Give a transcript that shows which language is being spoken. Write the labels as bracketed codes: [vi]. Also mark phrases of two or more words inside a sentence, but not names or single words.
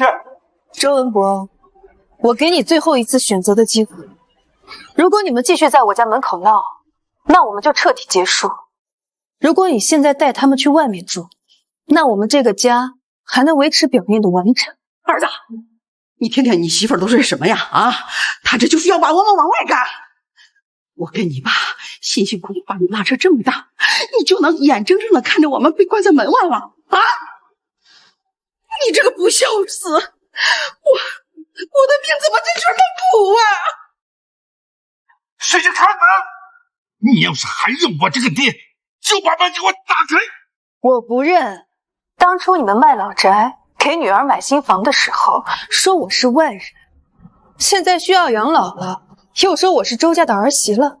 [zh] 周文博，我給你最後一次選擇的機會。如果你們繼續在我家門口鬧，那我們就徹底結束。如果你現在帶他們去外面住，那我們這個家還能維持表面的完整。兒子，你聽聽你媳婦都是什麼呀？啊，她這就是要把我們往外趕。我跟你爸辛辛苦苦把你拉扯這麼大，你就能眼睜睜的看着我們被關在門外了啊？你這個不孝子，我的命怎麼就這麼苦啊？誰去開門？你要是還認我這個爹，就把門給我打開！我不認。當初你們賣老宅給女兒買新房的時候，說我是外人，現在需要養老了，又說我是周家的兒媳了。